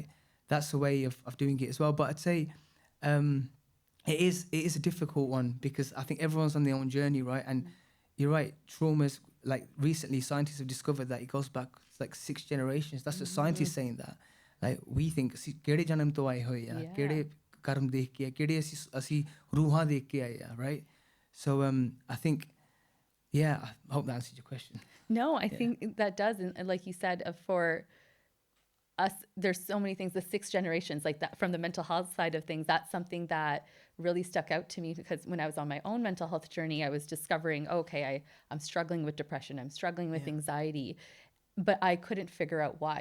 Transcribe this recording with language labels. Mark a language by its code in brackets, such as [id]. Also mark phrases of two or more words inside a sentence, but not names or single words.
[en] That's a way of doing it as well. But I'd say it is a difficult one, because I think everyone's on their own journey, right? And you're right, traumas, like recently scientists have discovered that it goes back like 6 generations. That's what scientists saying that. Like, we think, [pa] ਕਿਹੜੇ ਜਨਮ ਤੋਂ ਆਏ ਹੋਏ ਆ, ਕਿਹੜੇ ਕਰਮ ਦੇਖ ਕੇ, ਕਿਹੜੇ ਅਸੀਂ ਰੂਹਾਂ ਦੇਖ ਕੇ ਆਏ ਆ, [en] right? So I think, I hope that answers your question. No, I think that does. And like you said, for us, there's so many things, the 6 generations, like that, from the mental health side of things, that's something that really stuck out to me, because when I was on my own mental health journey, I was discovering, I'm struggling with depression, I'm struggling with anxiety, but I couldn't figure out why.